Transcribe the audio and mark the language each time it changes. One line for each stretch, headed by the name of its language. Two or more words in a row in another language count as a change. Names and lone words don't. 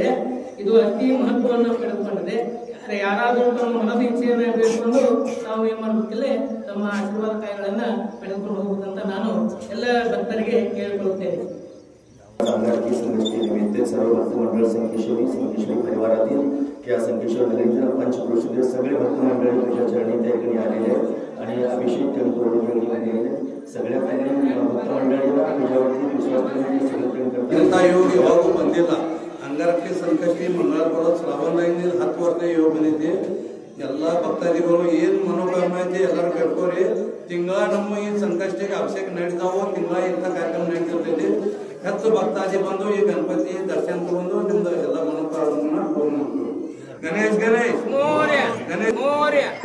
Kannada: ಇದು ಅತಿ ಮಹತ್ವವನ್ನು ಪಡೆದುಕೊಂಡಿದೆ. ಯಾರಾದರೂ ತಮ್ಮ ಮನದ ಇಚ್ಛೆಯನ್ನು ಬೇಡಿಕೊಂಡು ತಾವು ಏನ್ ಮಾಡಬೇಕಿಲ್ಲ, ತಮ್ಮ ಆಶೀರ್ವಾದ ಕಾಯಿಗಳನ್ನ ಪಡೆದುಕೊಂಡು ಹೋಗುವುದಂತ ನಾನು ಎಲ್ಲ ಭಕ್ತರಿಗೆ ಕೇಳಿಕೊಳ್ಳುತ್ತೇನೆ.
Marathi: अंगारकी संगष्टी निमित्त सर्व भक्त मंडळ संकेश्वरी परिवारातील या संकेश्वर नगरीतील पंचक्रोशीतील सगळे भक्त मंडळी तुझ्या चरणी त्या ठिकाणी आलेले आहेत आणि अभिषेक करतो सगळ्या भक्त मंडळीला तुझ्यावरती विश्वास ठेवून सगळं करतात
Kannada: योग ಯಾವಾಗೂ ಬಂದಿಲ್ಲ ಅಂಗಾರಕ್ಕೆ ಸಂಕಷ್ಟಿ ಮಂಗಳವಾರ ಶ್ರಾವಣ 10 ವರ್ಷ ಯೋಗ ಬಂದಿದೆ ಎಲ್ಲ ಭಕ್ತಾದಿಗಳು ಏನು ಮನೋಕಾಮನೆ ಐತಿ ಎಲ್ಲರೂ ಬೇಡ್ಕೋರಿ ತಿಂಗಳ ನಮ್ಮ ಈ ಸಂಕಷ್ಟಿಗೆ ಅಭಿಷೇಕ ನಡೀತಾವೋ ತಿಂಗಳ ಇಂಥ ಕಾರ್ಯಕ್ರಮ ನಡೀತಿರ್ತೈತಿ ಹೆಚ್ಚು ಭಕ್ತಾದಿ ಬಂದು ಈ ಗಣಪತಿ ದರ್ಶನ ತಗೊಂಡು ನಿಮ್ದು ಎಲ್ಲ ಮನೋಕಾಮನೆ ಪೂರ್ಣ ಮಾಡ್ತೀವಿ ಗಣೇಶ್ ಗಣೇಶ್ ಮೋರ್ಯ ಗಣೇಶ್ ಮೋರ್ಯ